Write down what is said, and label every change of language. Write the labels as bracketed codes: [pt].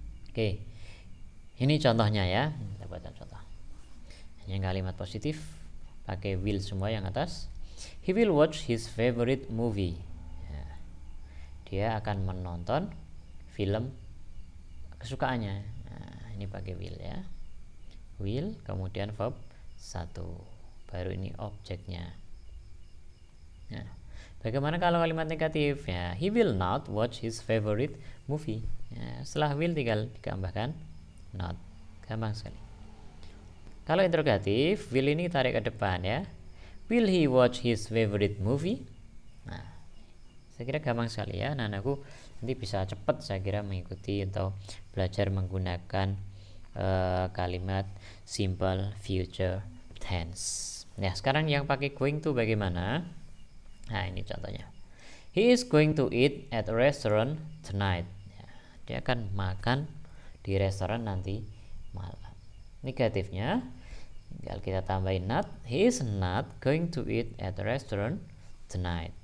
[id] Oke, ini contohnya ya, kita buatkan contoh. Yang kalimat positif pakai will semua yang atas. [en] He will watch his favorite movie. [id] Ya, dia akan menonton film kesukaannya. Nah, ini pakai will ya. Will, kemudian verb 1, baru ini objeknya. Nah, bagaimana kalau kalimat negatif ya? [en] He will not watch his favorite movie. [id] Ya, setelah will tinggal ditambahkan not. Gampang sekali. Kalau interrogatif, will ini tarik ke depan ya. [en] Will he watch his favorite movie? [id] Nah, saya kira gampang sekali ya. Nah, aku nanti bisa cepat saya kira mengikuti atau belajar menggunakan kalimat simple future tense. Ya, sekarang yang pakai going to bagaimana? Nah, ini contohnya. [en] He is going to eat at a restaurant tonight. [id] Ya, dia akan makan di restoran nanti malam. Negatifnya, tinggal kita tambahin [en] not. He is not going to eat at a restaurant tonight.